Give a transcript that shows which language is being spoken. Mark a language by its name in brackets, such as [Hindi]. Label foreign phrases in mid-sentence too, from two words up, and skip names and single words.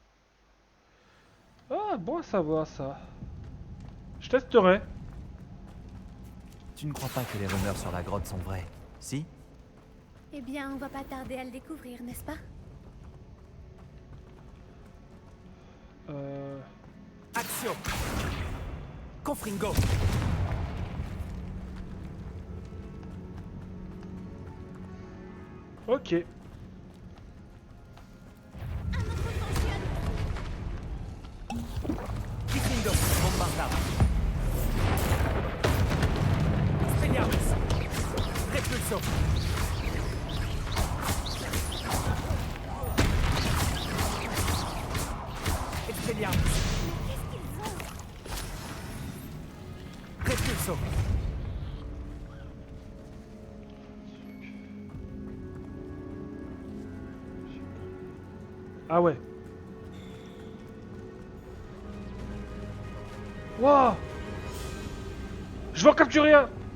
[French] Ah, bon à savoir ça. Je testerai. Tu ne crois pas que les rumeurs sur la grotte sont vraies, si? Eh bien, on va pas tarder à le découvrir, n'est-ce pas? Action! Confringo! Ok. Confringo! Bombardam! Expelliarmus! Repulso! Expelliarmus! Repulso! Ah ouais. Wow. Je vais en capturer un.